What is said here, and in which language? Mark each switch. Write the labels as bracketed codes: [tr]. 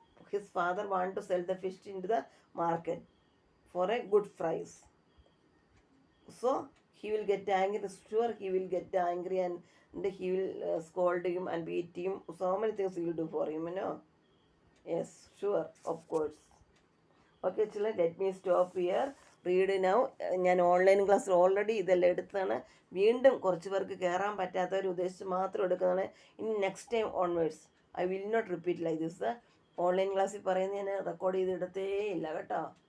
[en] His father want to sell the fish in to the market for a good price. So he will get angry. Sure, he will get angry and he will scold him and beat him. So many things he will do for him, you know. Yes, sure, of course. Okay ചില let me stop here read now. [ml] ഞാൻ online ക്ലാസ്സിൽ already ഇതെല്ലാം എടുത്തതാണ്. വീണ്ടും കുറച്ച് പേർക്ക് കയറാൻ പറ്റാത്തവർ ഉദ്ദേശിച്ച് മാത്രം എടുക്കുന്നതാണ്. [en] ഇനി next time onwards I will not repeat like this. [ml] Online ക്ലാസ്സിൽ പറയുന്നത് ഞാൻ റെക്കോർഡ് ചെയ്തിടത്തേ ഇല്ല കേട്ടോ.